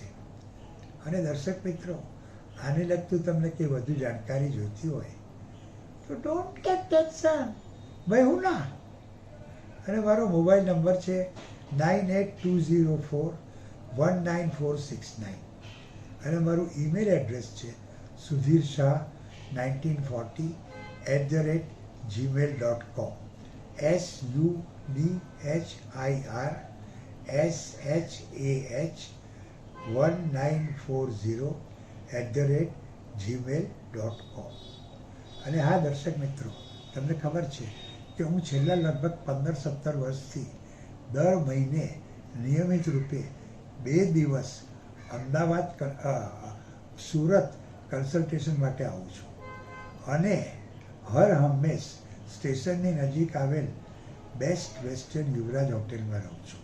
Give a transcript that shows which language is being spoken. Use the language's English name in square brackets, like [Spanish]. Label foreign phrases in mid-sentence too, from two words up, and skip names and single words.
[Gujarati] અને દર્શક મિત્રો, આને લગતું તમને કંઈ વધુ જાણકારી જોઈતી હોય તો [English] don't get tension, [Gujarati] ભાઈ હું ના. અને મારો [English] mobile number [Gujarati] છે 9820419469 અને મારું [English] email address [Gujarati] છે sudhirshah1940@gmail.com. SUDHIRSHAH1940@gmail.com. અને હા દર્શક મિત્રો, તમને ખબર છે કે હું છેલ્લા લગભગ 15-17 વર્ષથી દર મહિને નિયમિત રૂપે 2 દિવસ અમદાવાદ, સુરત કન્સલ્ટેશન માટે આવું છું. અને હર હંમેશ સ્ટેશનની નજીક આવેલ બેસ્ટ વેસ્ટર્ન યુવરાજ હોટેલમાં રહું છું.